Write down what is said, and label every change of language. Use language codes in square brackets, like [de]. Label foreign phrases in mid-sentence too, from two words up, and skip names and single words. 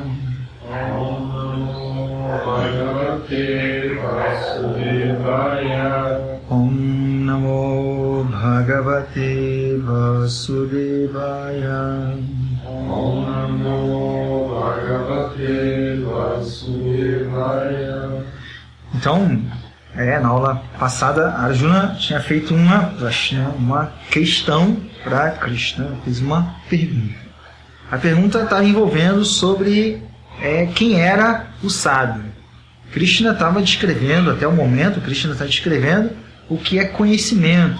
[sa] Om Namo Bhagavate Vasudevaya. Om Namo Bhagavate Vasudevaya. Om Namo Bhagavate Vasudevaya. [pt] Então, na aula passada, Arjuna tinha feito uma questão para Krishna, fez uma pergunta. A pergunta estava envolvendo sobre quem era o sábio. Krishna estava descrevendo, até o momento, Krishna está descrevendo o que é conhecimento.